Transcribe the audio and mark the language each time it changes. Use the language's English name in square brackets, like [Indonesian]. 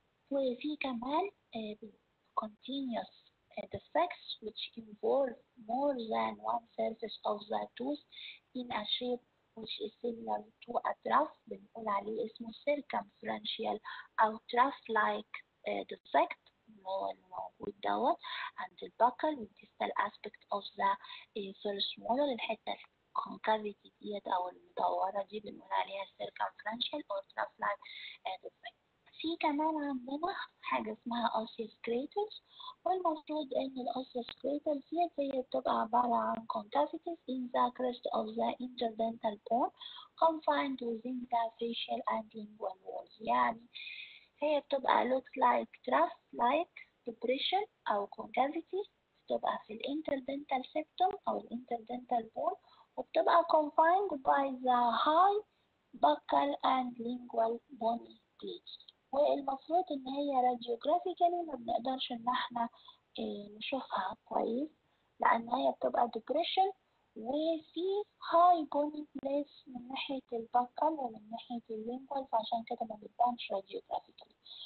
[Arabic] وفي كمان [English] continuous defects which involve more than one surface of the tooth in a shape which is similar to a trough، [Arabic] بنقول عليه اسمه [English] circumferential أو trough-like defect، [Arabic] هو الموجود دوت عند البكل والديستال [English] aspect of the first molar. [Arabic] الحتة الكونكافيتي ديت أو المدورة دي بنقول عليها circumferential أو [English] trough-like defect. [Arabic] في كمان عندنا حاجة اسمها [English] osseous craters، [Arabic] والمفروض إن الosseous craters ديت هي بتبقى عبارة عن [English] concavities in the crest of the interdental bone confined within the facial and lingual walls. [Arabic] يعني هي بتبقى [English] looks like trough-like depression أو concavity، [Arabic] بتبقى في الانتردنتال [English] septum أو الانتردنتال bone، [Arabic] وبتبقى [English] confined by the high buccal and lingual bony plates. [Arabic] والمفروض إن هي radiographically ما بنقدرش إن احنا نشوفها كويس، لأن هي بتبقى depression وفي [English] high bony plates [Arabic] من ناحية البكال ومن ناحية اللينجوال، فعشان كده ما بتبانش radiographically.